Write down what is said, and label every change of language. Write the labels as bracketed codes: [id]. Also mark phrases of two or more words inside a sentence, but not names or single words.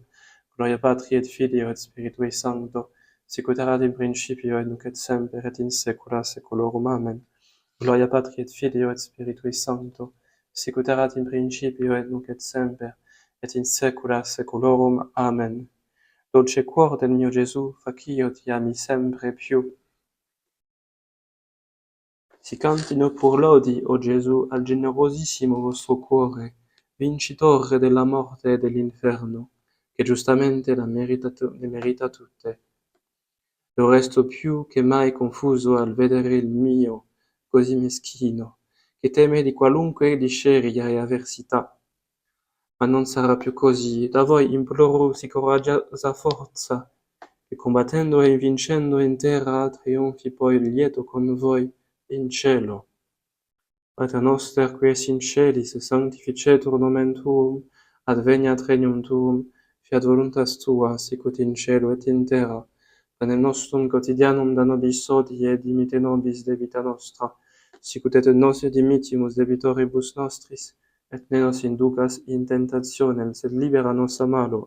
[la] Gloria Patri et Filio et Spiritui Sancto, sic ut erat in principio, et nunc et semper, et in saecula saeculorum. Amen. Gloria Patri et Filio et Spiritui Sancto, sic ut erat in principio, et nunc et semper, et in saecula saeculorum. Amen. [it] Dolce cuor del mio Gesù, facio ti ami sempre più. Si cantino pur lodi, o Gesù, al generosissimo vostro cuore, vincitore della morte e dell'inferno, che giustamente le merita tutte. Lo resto più che mai confuso al vedere il mio, così meschino, che teme di qualunque disceria e avversità. Ma non sarà più così, da voi imploro sì coraggiosa forza, che combattendo e vincendo in terra trionfi poi lieto con voi in cielo. [la] Pater noster, qui es in celis, sanctificetur nomen tuum, adveniat regnum tuum, fiat voluntas tua, sicut in cielo et in terra. Panem nostrum quotidianum da nobis hodie, et dimite nobis debita nostra, sicut et nos dimittimus debitoribus nostris, et ne nos inducas in tentationem, sed libera nos a malo.